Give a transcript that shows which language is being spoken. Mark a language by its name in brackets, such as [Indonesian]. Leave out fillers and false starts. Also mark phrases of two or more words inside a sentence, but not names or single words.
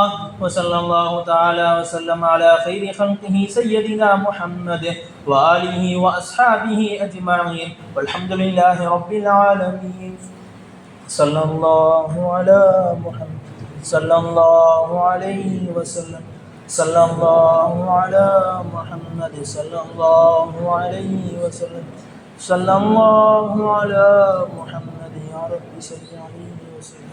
[Arabic] وصلى الله تعالى وسلم على خير خلقه سيدنا محمد وآله وأصحابه أجمعين والحمد لله رب العالمين. صلى الله على محمد صلى الله عليه وسلم. صلى الله على محمد صلى الله عليه وسلم صلى الله على محمد يا ربي صل عليه وسلم.